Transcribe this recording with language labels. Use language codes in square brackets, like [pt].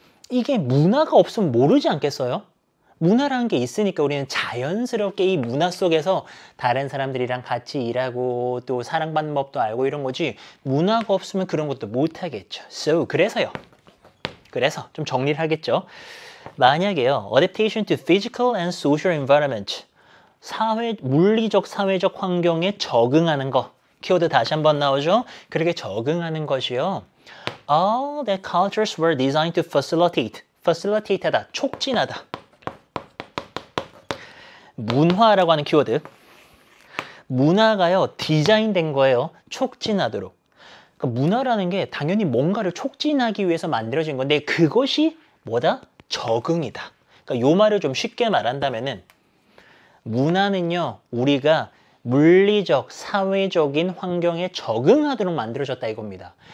[ko] 이게 문화가 없으면 모르지 않겠어요? 문화라는 게 있으니까 우리는 자연스럽게 이 문화 속에서 다른 사람들이랑 같이 일하고 또 사랑받는 법도 알고 이런 거지, 문화가 없으면 그런 것도 못하겠죠. 그래서 좀 정리를 하겠죠. 만약에요, [en] adaptation to physical and social environment, [ko] 물리적, 사회적 환경에 적응하는 거, 키워드 다시 한번 나오죠? 그렇게 적응하는 것이요. [en] All the cultures were designed to facilitate하다, [ko] 촉진하다. 문화라고 하는 키워드. 문화가요, 디자인된 거예요. 촉진하도록. 그러니까 문화라는 게 당연히 뭔가를 촉진하기 위해서 만들어진 건데 그것이 뭐다? 적응이다. 그러니까 요 말을 좀 쉽게 말한다면은 문화는요, 우리가 물리적, 사회적인 환경에 적응하도록 만들어졌다 이겁니다.